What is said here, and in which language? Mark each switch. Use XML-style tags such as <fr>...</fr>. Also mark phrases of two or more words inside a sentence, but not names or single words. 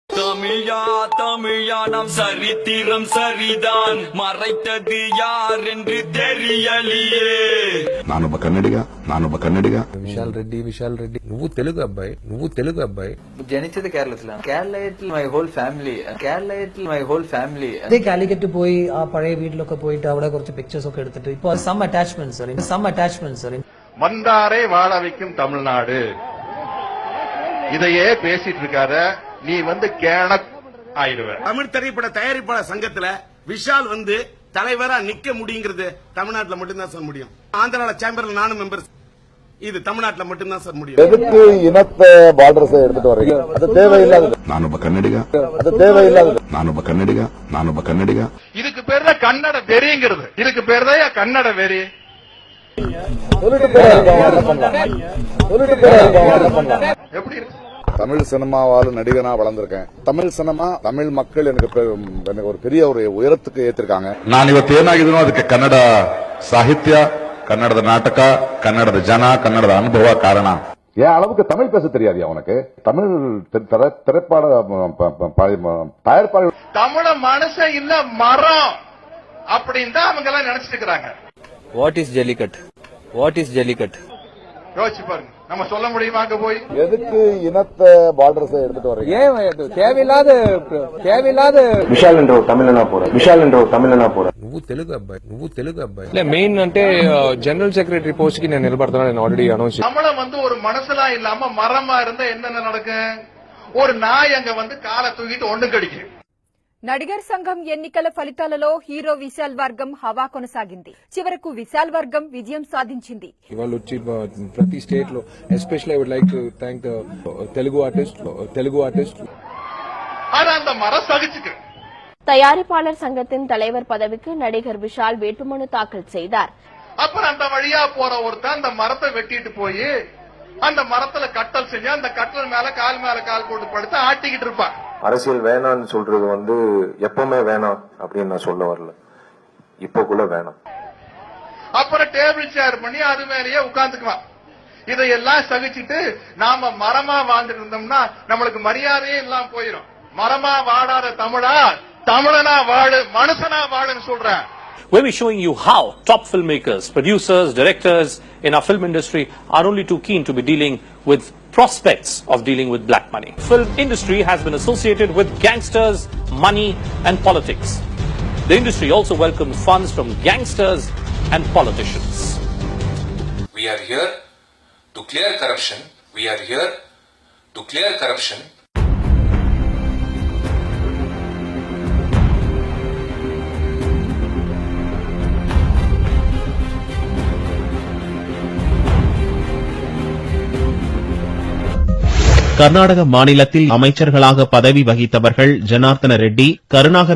<ta>தமிழா தமிழா நாம் சரித்திரம் சரிதான் மறைத்தது யார் என்று தெரியலையே.</ta> <kn>ನಾನೊಬ್ಬ ಕನ್ನಡಿಗ</kn> <te>విశాల్ రెడ్డి నువ్వు తెలుగు అబ్బాయి</te> <ml>ജനിച്ചത് കേരളത്തിലാണ്. കേരളത്തിൽ</ml> <en>my whole family</en> <ml>അതേ കാലിക്കറ്റ് പോയി ആ പഴയ വീട്ടിലൊക്കെ പോയിട്ട് അവിടെ കുറച്ച് പിക്ചേഴ്സ് ഒക്കെ എടുത്തിട്ട് ഇപ്പൊ</ml> <en>some attachment</en> <ta>வந்தாரை வாழ வைக்கும் தமிழ்நாடு இதையே பேசிட்டு இருக்காத, நீ கேன ஆயிடுவ. தமிழ் திரைப்பட தயாரிப்பாளர் சங்கத்துல விஷால் தலைவரா நிக்க முடியுங்கிறது தமிழ்நாட்டுல மட்டும்தான் சொல்ல முடியும். ஆந்திரால சேம்பர்ல நானும் மெம்பர். இது தமிழ்நாட்டுல மட்டும்தான் சொல்ல முடியும். எதுக்கு இனத்தை பார்டர்ஸ் எடுத்துட்டு வர்றீங்க? அது தேவையில்லாதது.</ta> <kn>ನಾನೊಬ್ಬ ಕನ್ನಡಿಗ</kn> <ta>அது தேவையில்லாதது.</ta> <kn>ನಾನೊಬ್ಬ ಕನ್ನಡಿಗ</kn> <ta>இதுக்கு பேர் தான் கன்னட வெறிங்கிறது. இதுக்கு பேர் தான் கன்னட வெறி. சொல்லிட்டு போறாங்க. எப்படி இருக்கு? தமிழ் சினிமாவால நடிகனா வளர்ந்திருக்கேன். தமிழ் சினிமா, தமிழ் மக்கள் எனக்கு ஒரு பெரிய ஒரு உயரத்துக்கு ஏத்திருக்காங்க.</ta> <kn>ನಾನು ಇವತ್ತು ಏನಾಗಿದನೋ ಅದಕ್ಕೆ ಕನ್ನಡ ಸಾಹಿತ್ಯ, ಕನ್ನಡದ ನಾಟಕ, ಕನ್ನಡದ ಜನ, ಕನ್ನಡದ ಅನುಭವ ಕಾರಣ.</kn> <ta>என் அளவுக்கு தமிழ் பேச தெரியாது உனக்கு. தமிழ் திரைப்பட தயாரிப்பாளர் தமிழ மனுஷன் இல்ல மரம் அப்படின்னு தான் அவங்க எல்லாம் நினைச்சிட்டு இருக்காங்க.</ta> <en>what is Jallikattu</en> <ta>யோசிச்சு பாருங்க, நம்ம சொல்ல முடியுமா? அங்க போய் எதுக்கு இனத்தை பார்டர்ஸ் எடுத்துட்டு வர்றீங்க? தேவையில்லாத விஷால் என்ற ஒரு தமிழனா போற</ta> <te>నువ్వు తెలుగు అబ్బాయి இல்ல మెయిన్ అంటే</te> <en>general secretary post</en> <te>కి నేను నిలబడతాను. నేను</te> <en>already announce</en> <ta>தமிழன் ஒரு மனசுலா இல்லாம மரமா இருந்தா என்னென்ன நடக்கும்? ஒரு நாய் அங்க காலை தூக்கிட்டு ஒண்ணு கடிக்கும்.</ta> <te>నడిగర్ సంఘం ఎన్నికల ఫలితాలలో హీరో విశాల్ వర్గం హవా కొనసాగింది. చివరకు విశాల్ వర్గం విజయం సాధించింది. ఇవాళ వచ్చి ప్రతి స్టేట్ లో</te> <en>especially I would like to thank the Telugu artist.</en> <ta>அந்த மரம் சகிச்சுக்கு. தயாரிப்பாளர் சங்கத்தின் தலைவர் பதவிக்கு நடிகர் விஷால் வேட்புமனு தாக்கல் செய்தார். அப்புறம் அந்த வழியா போற ஒருத்தன் அந்த மரத்தை வெட்டிட்டு போய் அந்த மரத்துல கட்டல் செஞ்சு அந்த கட்டல் மேல கால் போட்டு படுத்து ஆட்டிக்கிட்டு இருப்பான். அரசியல் வேணாம்னு சொல்றது எப்பவுமே வேணாம் அப்படின்னு நான் சொல்ல வரல, இப்பக்குள்ள வேணாம். அப்புறம்</ta> <en>table chair</en> <ta>பண்ணி அது மேலேயே உட்கார்ந்துக்குவான். இதையெல்லாம் சகிச்சுட்டு நாம மரமா வாழ்ந்துட்டு இருந்தோம்னா நம்மளுக்கு மரியாதையே எல்லாம் போயிடும். மரமா வாழாத தமிழனா வாழு, மனுஷனா வாழுன்னு சொல்றேன்.</ta> <en>We'll be showing you how top filmmakers, producers, directors in our film industry are only too keen to be dealing with prospects of dealing with black money. Film industry has been associated with gangsters, money and politics. The industry also welcomes funds from gangsters and politicians. We are here to clear corruption.</en> <ta>கர்நாடக மாநிலத்தில் அமைச்சர்களாக பதவி வகித்தவர்கள் ஜனார்த்தன ரெட்டி, கருணாகர</ta>